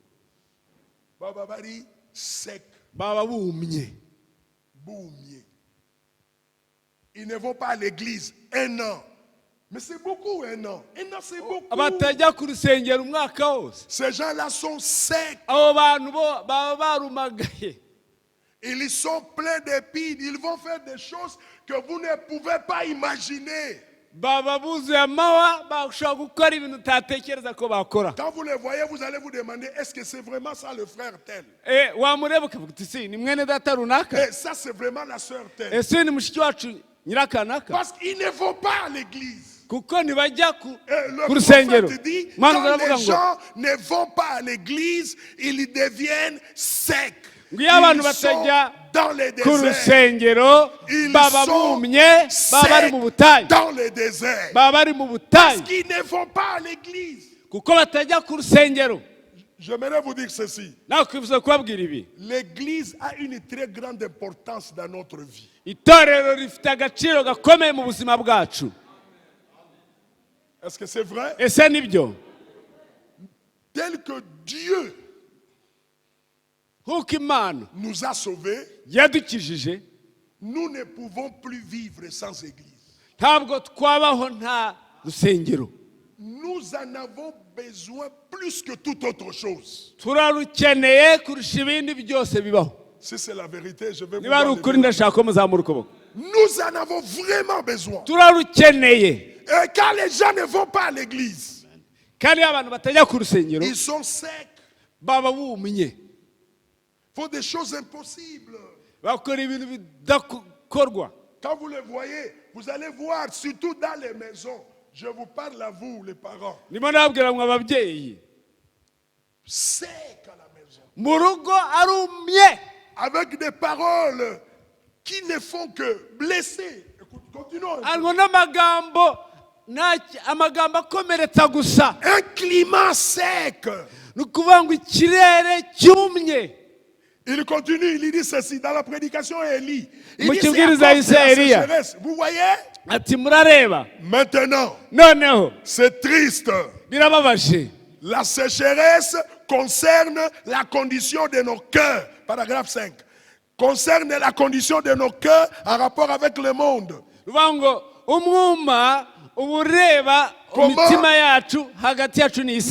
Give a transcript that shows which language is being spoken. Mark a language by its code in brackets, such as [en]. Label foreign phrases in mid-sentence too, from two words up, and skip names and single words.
[rw] Baba bari sec, baba bumye. boumie. [fr] Ils ne vont pas à l'église un an. Mais c'est beaucoup un an. Un an, c'est beaucoup. [rw] batajya ku rusengero umwaka wose, [fr] Ces gens-là sont secs. [rw] abo bantu bo baba barumagaye. [fr] Ils sont pleins d'épines. Ils vont faire des choses que vous ne pouvez pas imaginer. [rw] baba buzuye amahwa, bashobora gukora ibintu utatekereza ko bakora. [fr] Quand vous les voyez, vous allez vous demander, est-ce que c'est vraiment ça le frère tel? [rw] wamureba ukavuga uti si ni mwene data runaka, [fr] Et ça, c'est vraiment la sœur telle. [rw] ese ni mushiki wacu nyirakanaka. [fr] Parce qu'ils ne vont pas à l'église. [rw] kuko ntibajya ku [fr] Et le [rw] rusengero. [fr] prophète dit, [rw] Mwana [fr] quand [rw] aravuga [fr] les [rw] ngo [fr] gens ne vont pas à l'église, ils deviennent secs. [rw] ngo iyo abantu [fr] Ils sont [rw] batajya [fr] dans les [rw] ku [fr] déserts. [rw] rusengero [fr] Ils [rw] baba [fr] sont [rw] bumye baba bari mu butayu [fr] dans les déserts. [rw] baba bari mu [fr] Parce [rw] butayu [fr] qu'ils ne vont pas à l'église. [rw] kuko batajya ku rusengero. [fr] J'aimerais vous dire ceci. [rw] nawe kwifuza kubabwira ibi, [fr] L'église a une très grande importance dans notre vie. [rw] itorero rifite agaciro gakomeye mu buzima bwacu. [fr] Est-ce que c'est vrai? [rw] ese nibyo? [fr] Tel que Dieu [rw] nk'uko imana [fr] nous a sauvés, [rw] yadukijije, [fr] nous ne pouvons plus vivre sans église. [rw] ntabwo twabaho nta rusengero. [fr] Nous en avons besoin plus que toute autre chose. [rw] turarukeneye kurusha ibindi byose bibaho. [fr] Si c'est la vérité, je vais vous [rw] niba ari [fr] voir [rw] ukuri [fr] les- [rw] ndashaka ko muzamura ukuboko. [fr] Nous en avons vraiment besoin. [rw] turarukeneye. [fr] Et quand les gens ne vont pas à l'église, [rw] kandi iyo abantu batajya ku rusengero [fr] ils sont secs, [rw] baba bumye, [fr] font des choses impossibles. [rw] bakora ibintu bidakorwa. [fr] Quand vous les voyez, vous allez voir, surtout dans les maisons, je vous parle à vous, les parents, [rw] ndimo nabwira mwe ababyeyi, [fr] secs à la maison, [rw] mu rugo arumye, [fr] avec des paroles qui ne font que blesser. Écoute, continuons. [rw] arimo n'amagambo amagambo akomeretsa gusa. [fr] Un climat sec. [rw] ni ukuvuga ngo ikirere cyumye. [fr] Il continue, il dit ceci dans la prédication Élie. Il [rw] Mu [fr] dit c'est à [rw] kibwiriza [fr] cause de la [rw] Eliya. [fr] sécheresse. Vous voyez? [rw] ati murareba [fr] Maintenant, [rw] noneho [fr] c'est triste. [rw] birababaje. [fr] La sécheresse concerne la condition de nos cœurs. Paragraphe 5. Concerne la condition de nos cœurs en rapport avec le monde. [rw] bivuga ngo umwuma uba ureba imitima yacu hagati yacu n'isi,